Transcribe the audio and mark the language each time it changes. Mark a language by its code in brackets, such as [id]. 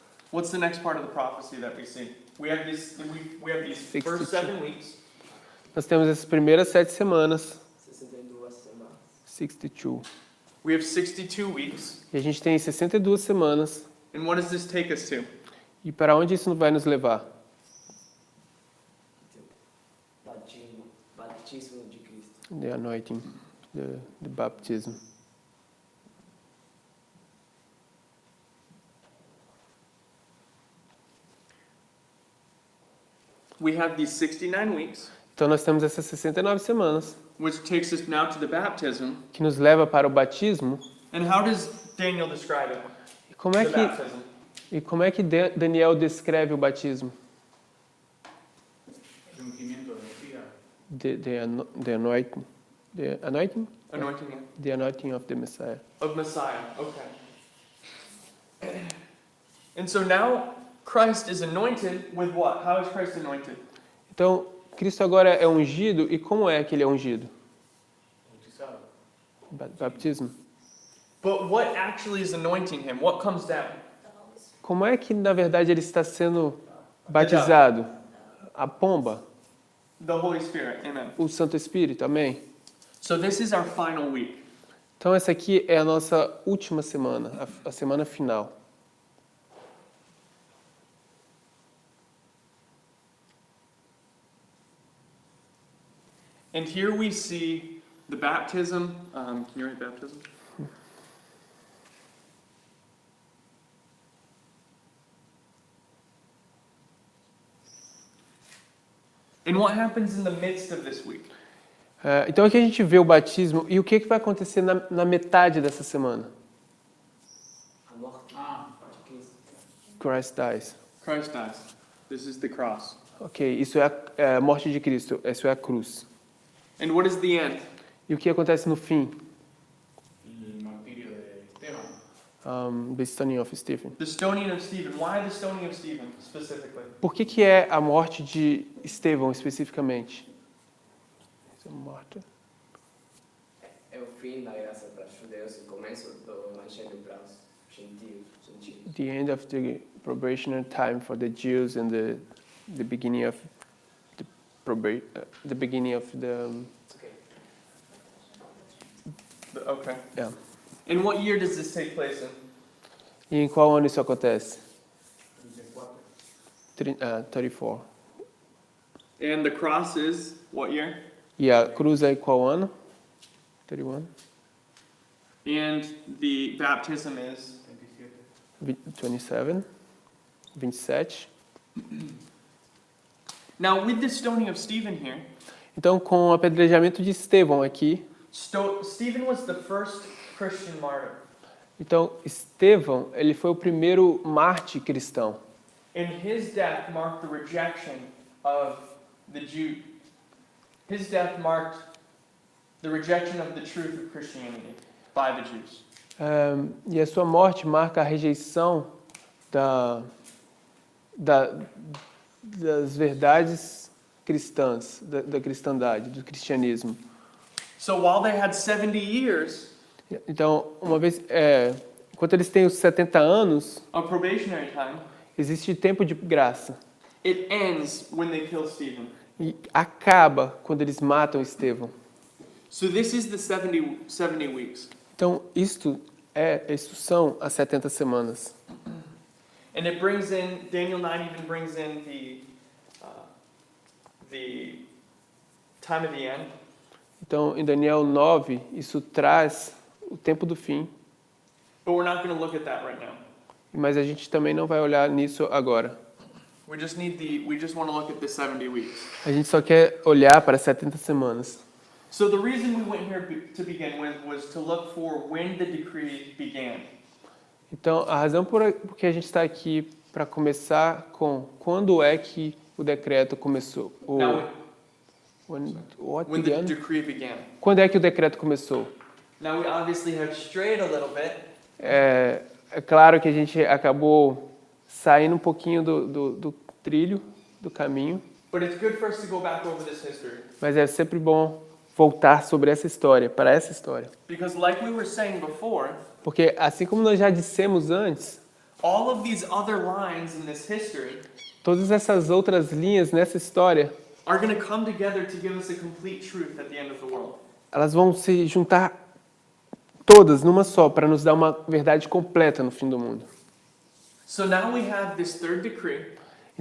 [en] What's the next part of the prophecy that we see? We have these first 7 weeks. [pt] Nós temos essas primeiras 7 semanas, 62 semanas. 62. [en] We have 62 weeks. [pt] E a gente tem 62 semanas. [en] And what does this take us to? [pt] E para onde isso vai nos levar? Batismo de Cristo. [en] The anointing, the baptism. We have these 69 weeks, [pt] Então nós temos essas 69 semanas, [en] which takes us now to the baptism. [pt] que nos leva para o batismo. [en] And how does Daniel describe it? [pt] E como é [en] The [pt] que, [en] baptism. [pt] Daniel descreve o batismo? [es] El ungimiento de Mesías. [en] The anointing. The anointing? Anointing The anointing of the Messiah. of Messiah. Okay. And so now Christ is anointed with what? How is Christ anointed? [pt] Então, Cristo agora é ungido, e como é que ele é ungido? [es] Bautizado. [pt] Batismo. [en] But what actually is anointing him? What comes down? [pt] Como é que, na verdade, ele está sendo batizado? A pomba, [en] The Holy Spirit. Amen. [pt] o Santo Espírito, amém? [en] So this is our final week. [pt] Então, essa aqui é a nossa última semana, a semana final. [en] And here we see the baptism. Can you write baptism? And what happens in the midst of this week? [pt] Então, aqui a gente vê o batismo, e o que vai acontecer na metade dessa semana? A morte de Cristo. [en] Christ dies. Christ dies. This is the cross. [pt] Ok, isso é a morte de Cristo, isso é a cruz. [en] And what is the end? [pt] E o que acontece no fim? [es] El martirio de Esteban. [en] The stoning of Stephen. The stoning of Stephen. Why the stoning of Stephen specifically? [pt] Por que é a morte de Estevão especificamente? É o fim da graça para os judeus e o começo do evangelho para os gentios. [en] The end of the probationary time for the Jews and the beginning of the beginning of the Okay. yeah. And what year does this take place in? [pt] E em qual ano isso acontece? 34. [en] And the cross is what year? [pt] E a cruz é em qual ano? 31. [en] And the baptism is? 27. 27. Now with the stoning of Stephen here, [pt] Então, com o apedrejamento de Estevão aqui, [en] Stephen was the first Christian martyr. [pt] então Estevão, ele foi o primeiro mártir cristão. [en] And his death marked the rejection of the Jew. His death marked the rejection of the truth of Christianity by the Jews. [pt] E a sua morte marca a rejeição das verdades cristãs, da cristandade, do cristianismo. [en] So while they had 70 years [pt] Então, enquanto eles têm os 70 anos, [en] of probationary time, [pt] existe tempo de graça. [en] it ends when they kill Stephen. [pt] E acaba quando eles matam Estevão. [en] So this is the 70 weeks. [pt] Então, isso são as 70 semanas. [en] And it brings in, Daniel 9 even brings in the time of the end. [pt] Então, em Daniel 9, isso traz o tempo do fim, [en] But we're not going to look at that right now. [pt] mas a gente também não vai olhar nisso agora. [en] We just want to look at the 70 weeks. [pt] A gente só quer olhar para as 70 semanas. [en] So the reason we went here to begin with was to look for when the decree began. [pt] Então, a razão por que a gente está aqui para começar com quando é que o decreto começou. [en] When the decree began. [pt] Quando é que o decreto começou? [en] Now we obviously have strayed a little bit. [pt] É claro que a gente acabou saindo um pouquinho do trilho, do caminho, [en] But it's good for us to go back over this history. [pt] mas é sempre bom voltar sobre essa história, para essa história. [en] Because like we were saying before, [pt] Porque assim como nós já dissemos antes, [en] all of these other lines in this history [pt] Todas essas outras linhas nessa história, [en] are going to come together to give us a complete truth at the end of the world. [pt] elas vão se juntar todas numa só para nos dar uma verdade completa no fim do mundo. [en] So now we have this third decree in